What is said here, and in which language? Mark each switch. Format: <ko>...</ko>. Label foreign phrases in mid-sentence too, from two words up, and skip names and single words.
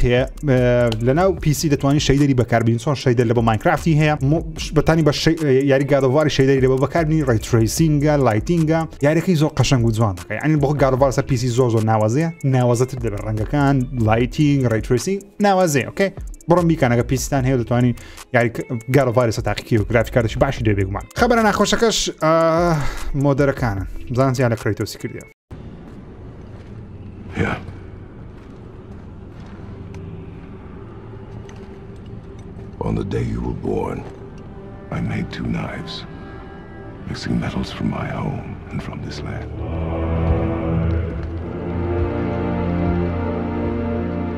<ckb>هەیە لەناو پیسی دەتوانانی شەیدەری بەکاربین چۆن شەیدەر لە بۆ ماینکرافتی هەیە بەتانی بە یاری God of War شەیدەری لە بۆ بەکاربین</ckb> <en>ray tracing lighting</en> <ckb>یاریەکەی زۆر قەشەنگ و جوان دەکەی یعنی بۆ God of War سەر پیسی زۆر ناوازەیە ناوازەتر دەبێت ڕەنگەکان</ckb> <en>lighting ray tracing</en> <ckb>ناوازەیە ئۆکێ بڕۆم بیکانەکە پیستان هەیە دەتوانین یاری God of War تاقیکی و گرافیکارێکی باشی دەبێ بێگومان خەبەرە ناخۆشەکەش مۆدەرەکانن بزانیان لە کرێتۆسی کردیە</ckb> <en>On the day you were born, I made 2 knives, mixing metals from my home and from this land.</en>